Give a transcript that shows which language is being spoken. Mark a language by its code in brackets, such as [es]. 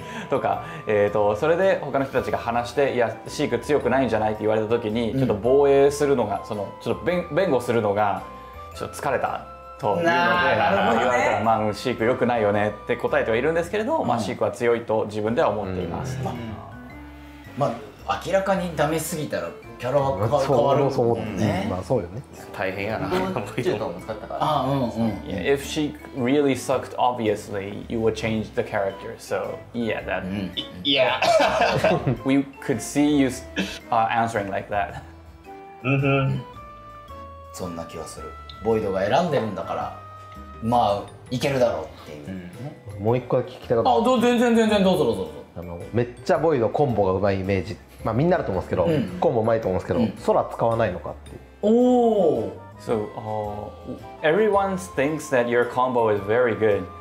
[ja] とか、それで他の人たちが話して「いやシーク強くないんじゃない?」って言われた時に、ちょっと防衛するのがちょっと弁護するのがちょっと疲れたというので言われたら「まあシーク良くないよね」って答えてはいるんですけれど、まあシークは強いと自分では思っています。まあ明らかにダメすぎたらキャラは変わるもんね。まあそうよね。大変やな。中途も使ったから。 [en] If she really sucked, obviously you would change the character. So yeah, that. Yeah. We could see you answering like that. [ja] そんな気はする。ボイドが選んでるんだから、まあいけるだろうっていう。もう一個だけ聞きたかった。全然どうぞ。めっちゃボイドコンボがうまいイメージ、まあみんなあると思うんですけど、コンボうまいと思うんですけど、空使わないのかっていう。 [en] So everyone thinks that your combo is very good.